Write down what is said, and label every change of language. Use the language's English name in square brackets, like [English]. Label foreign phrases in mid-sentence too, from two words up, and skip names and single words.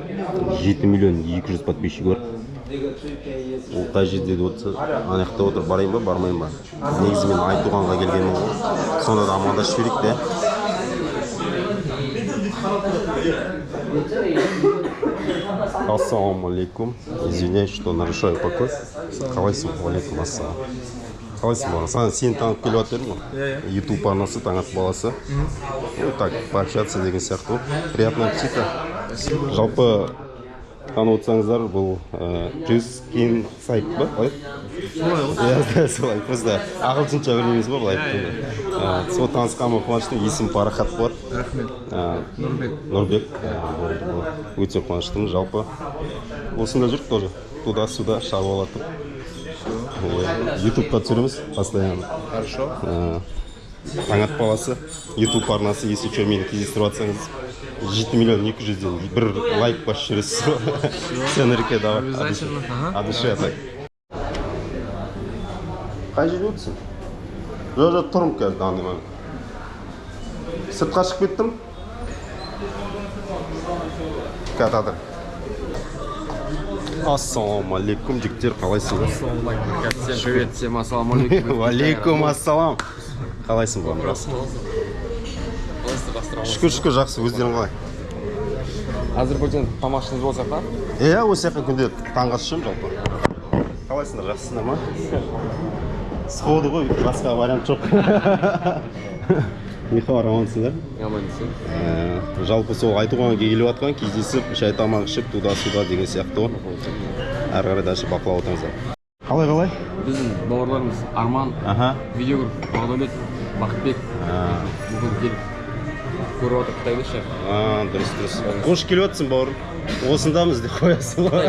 [Kazakh] 7 миллион 200 подписчигі бар. Ол қай жерде деп отырса, анаяқта отыр, барайын ба, бармайын ба? Негізі мен Айтуғанға келгенмін ғой. Сонда да амандасып жіберейік те. Ассалаумалейкум. [Russian] Извиняюсь, что нарушаю покой. [Kazakh] Қалайсың? Алейкум ассалам. Қалайсың бала? Сені танып келіп атырмын ғой. YouTube арнасы таң ат баласы. [Russian] Так, пообщаться [Kazakh] деген сияқты. [Russian] Приятного аппетита. [Kazakh] Жалпы танып отырсаңыздар, бұл Джесс Кинг сайт ба? Солай. Просто ағылшынша білмейміз ба, былай айтқанда. Сол танысқаныма қуаныштымын. Есімім Парахат болады. Рахмет. Нұрбек. Өте қуаныштымын. Жалпы осында жүрік тоже. [Russian] Туда-сюда [Kazakh] шаруалатып. YouTube-қа түсіреміз постоянно. [Russian] Хорошо. [Kazakh] Таң ат баласы. YouTube арнасы, [Russian] если что, [Kazakh] мені кездестіріп атсаңыз, 7 миллион 200-ден бір лайк басып жүресіз. Сен әрекет давай. [Russian] Обязательно. [Kazakh] Адышы атай. Қай жерде өтсің? Жоқ, тұрым қазір даңдыман. Сыртқа шығып кеттім. Кәтадыр. Ассалаумалейкум, жігіттер, қалайсың? Ассалаумалейкум. [Russian] Всем привет, всем ассалаумалейкум. [Kazakh] Алейкум ассалам. Қалайсың ба? Шүкір, жақсы, өздерің қалай? Азербайжан тамақшыңыз болса қа? Осы яқын күнде таңға түсем жалпы. Қалайсыңдар, жақсысыңдар ма? Сходы ғой, басқа вариант жоқ. Не хабар, амансыңдар? Амансың. Жалпы сол Айтуғанға келіп атқан, кездесіп, шай тамақ ішіп, [Russian] туда-сюда [Kazakh] деген сияқты ғой. Әрі қарай дәші бақылап отырыңыздар. Қалай? Біздің бауырларымыз Арман, видеограф, Бағдәулет, Бақытбек бүгін келіп көріп отыр Қытайды шақ. Дұрыс. Қош келіп атсың, бауырым. Осындамыз деп қоясың ба?